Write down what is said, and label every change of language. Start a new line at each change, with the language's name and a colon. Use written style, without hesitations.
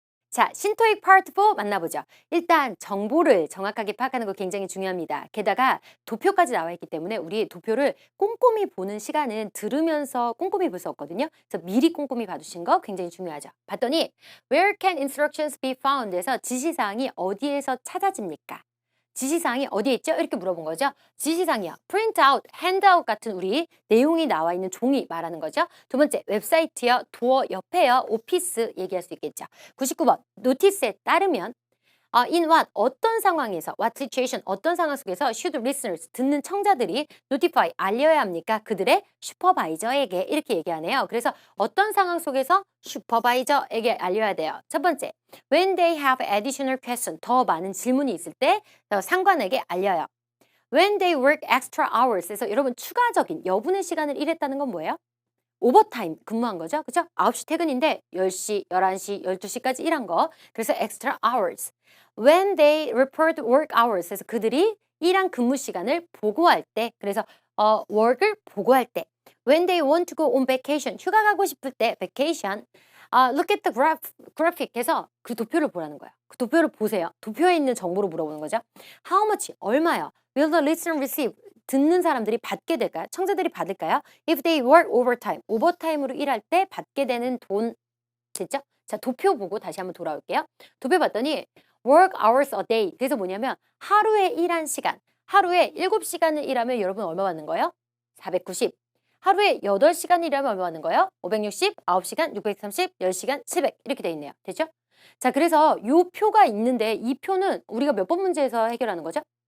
Korean: 자, 신토익 파트 4 만나보죠. 일단 정보를 정확하게 파악하는 거 굉장히 중요합니다. 게다가 도표까지 나와 있기 때문에 우리 도표를 꼼꼼히 보는 시간은 들으면서 꼼꼼히 볼 수 없거든요. 그래서 미리 꼼꼼히 봐두신 거 굉장히 중요하죠. 봤더니
English: Where can instructions be found?
Korean: 에서 지시사항이 어디에서 찾아집니까? 지시사항이 어디에 있죠? 이렇게 물어본 거죠. 지시사항이요. print out, hand out 같은 우리 내용이 나와 있는 종이 말하는 거죠. 두 번째, 웹사이트요. 도어 옆에요. 오피스 얘기할 수 있겠죠. 99번, 노티스에 따르면
English: in what,
Korean: 어떤 상황에서,
English: what situation,
Korean: 어떤 상황 속에서
English: should listeners,
Korean: 듣는 청자들이 notify, 알려야 합니까? 그들의 슈퍼바이저에게 이렇게 얘기하네요. 그래서 어떤 상황 속에서 슈퍼바이저에게 알려야 돼요. 첫 번째,
English: when they have additional question,
Korean: 더 많은 질문이 있을 때 상관에게 알려요.
English: When they work extra hours,
Korean: 에서 여러분 추가적인 여분의 시간을 일했다는 건 뭐예요? 오버타임 근무한 거죠. 그죠? 9시 퇴근인데 10시, 11시, 12시까지 일한 거. 그래서
English: extra hours. When they report work hours.
Korean: 그래서 그들이 일한 근무 시간을 보고할 때. 그래서 work을 보고할 때.
English: When they want to go on vacation.
Korean: 휴가 가고 싶을 때 vacation.
English: Look at the graphic
Korean: 해서 그 도표를 보라는 거예요. 그 도표를 보세요. 도표에 있는 정보를 물어보는 거죠.
English: How much?
Korean: 얼마요?
English: Will the listener receive?
Korean: 듣는 사람들이 받게 될까요? 청자들이 받을까요?
English: If they work overtime,
Korean: 오버타임으로 일할 때 받게 되는 돈 됐죠? 자, 도표 보고 다시 한번 돌아올게요. 도표 봤더니
English: work hours a day.
Korean: 그래서 뭐냐면 하루에 일한 시간. 하루에 7시간을 일하면 여러분 얼마 받는 거예요? 490. 하루에 8시간 일하면 얼마 받는 거예요? 560, 9시간, 630, 10시간, 700 이렇게 돼 있네요. 됐죠? 자, 그래서 요 표가 있는데 이 표는 우리가 몇 번 문제에서 해결하는 거죠?